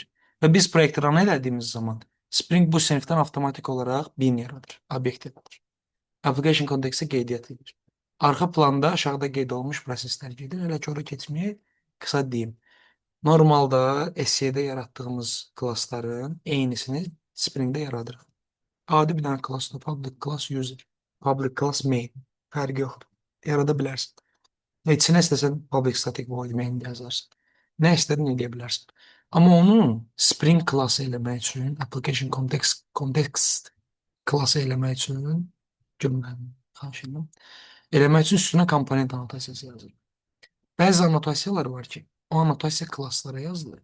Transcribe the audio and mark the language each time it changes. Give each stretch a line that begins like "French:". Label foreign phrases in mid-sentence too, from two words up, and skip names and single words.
Azerbaijani: Və biz proyekti run elədiyimiz zaman Spring bu sinfdən avtomatik olaraq bin yaradır, obyekt yaradır. Application kontekstə qeydiyyat edir. Arxa planda aşağıda qeyd olunmuş proseslər gedir. Elə ki, ora keçməyə qısa deyim. Normalda SC-də yaratdığımız klassların eynisini Spring-də yaradırıq. Adi bir dənə klassda
English: public class user, public class main
Azerbaijani: fərqi yoxdur. Yarada bilərsən. Və içinə istəsən
English: public static void main
Azerbaijani: yazarsan. Nə istədin edə bilərsən. Amma onu Spring klassı eləmək üçün,
English: application context
Azerbaijani: klassı eləmək üçün cümləni xahiş edirəm. Eləmək üçün üstünə komponent annotasiyası yazılır. Bəzi annotasiyalar var ki, o annotasiya klasslara yazılır.